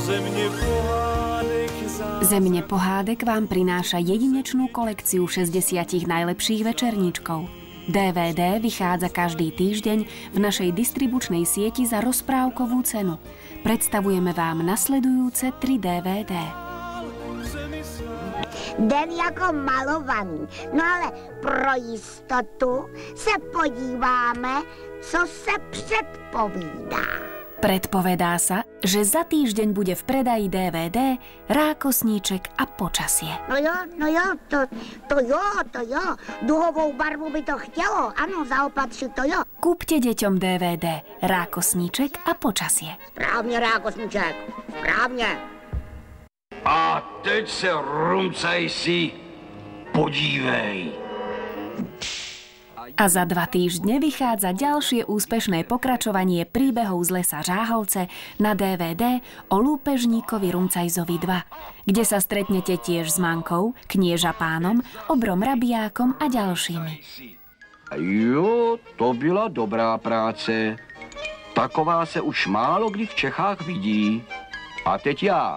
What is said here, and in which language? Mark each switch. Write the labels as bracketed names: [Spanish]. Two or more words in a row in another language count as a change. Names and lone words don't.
[Slovak] Zemne pohádek vám prináša jedinečnú kolekciu 60 najlepších večerníčkov. DVD vychádza každý týždeň v našej distribučnej sieti za rozprávkovú cenu. Predstavujeme vám nasledujúce 3 DVD. [Czech] Den jako malovaný. No ale pro jistotu se podíváme, co se předpovídá. [Slovak] Predpovedá sa, že za týždeň bude v predaji DVD Rákosníček a počasie. [Czech] No jo, to jo. Duhovou barvu by to chtělo, ano, zaopatřit to jo. [Slovak] Kúpte deťom DVD Rákosníček a počasie. [Czech] Správně, Rákosníček, správně. A teď se rumcaj si, podívej. [Slovak] A za 2 týždne vychádza ďalšie úspešné pokračovanie príbehov z lesa Žáhovce na DVD o lúpežníkovi Rumcajzovi 2, kde sa stretnete tiež s Mankou, knieža pánom, obrom Rabiákom a ďalšími. [Czech] Jo, to byla dobrá práce. Taková se už málo kdy v Čechách vidí. A teď já.